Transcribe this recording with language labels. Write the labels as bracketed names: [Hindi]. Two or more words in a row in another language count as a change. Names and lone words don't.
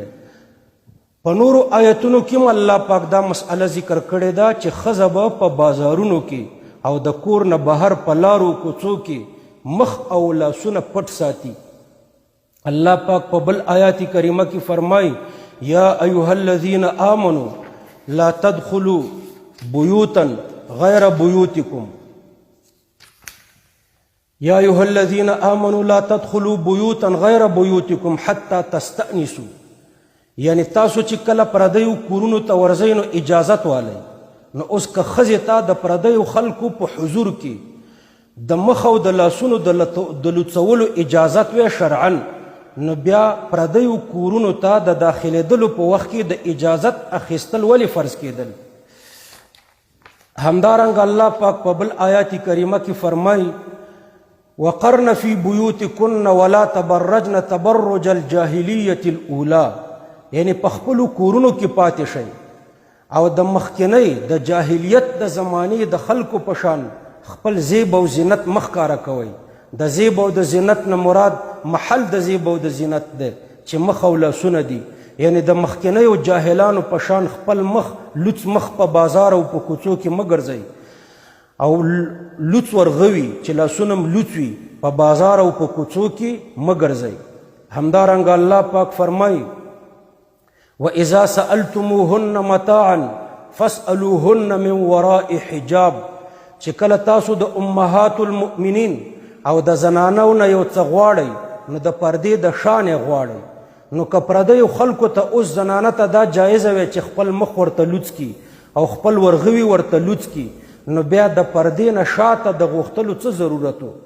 [Pashto] په نورو آیتونو کې هم الله پاک دا مسئله ذکر کړې ده چې ښځه به په بازارونو کې او د کور نه بهر په لارو کوڅو کې مخ او لاسونه پټ ساتي. الله پاک په بل آیات کریمه کې فرمایي [Arabic] یا ایها الذین آمنوا لا تدخلوا بیوتا غیر بیوتکم، یا ایها الذین آمنوا لا تدخلوا بیوتا غیر بیوتکم حتی تستأنسوا. [Pashto] یعنی تاسو چې کله پردیو کورونو ته ورځئ نو اجازت والی. نو اوس که ښځې ته د پردیو خلکو په حضور کې د مخ او د لاسونو د لوڅولو اجازت وی شرعا، نو بیا پردیو کورونو ته د داخلېدلو په وخت کې د اجازت اخیستل ولې فرض کېدل؟ همدارنګه الله پاک په بل آیات کریمه کې فرمایي [Arabic] وقرن فی بیوتکن ولا تبرجن تبرج الجاهلیة الاولی، [Pashto] یعنی په خپلو کورونو کې پاتې شئ او د مخکینۍ د جاهلیت د زمانې د خلکو په شان خپل زیب او زینت مخ ښکاره کوئ. د زیب او د زینت نه مراد محل د زیب او د زینت دی چې مخ او لاسونه دي. یعنی د مخکینیو جاهلانو په شان خپل مخ لوڅ مخ په بازار او په کوڅو کې مه ګرځئ، او لوڅ ورغوي چې لاسونه م لوڅ وي په بازار او په کوڅو کې مه ګرځئ. همدارنګه الله پاک فرمایي [Arabic] وَإِذَا سَأَلْتُمُوهُنَّ مَتَاعًا فَاسْأَلُوهُنَّ مِنْ وَرَاءِ حِجَابٍ، [Pashto] چې کله تاسو د [Arabic] امهات المؤمنین [Pashto] او د زنانو نه یو څه غواړئ نو د پردې د شانې غواړئ. نو که پردیو خلکو ته اوس زنانه ته دا جایزه وی چې خپل مخ ورته لوڅ کړي او خپل ورغوي ورته لوڅ کی نو بیا د پردې نه شاته د غوښتلو څه ضرورت و.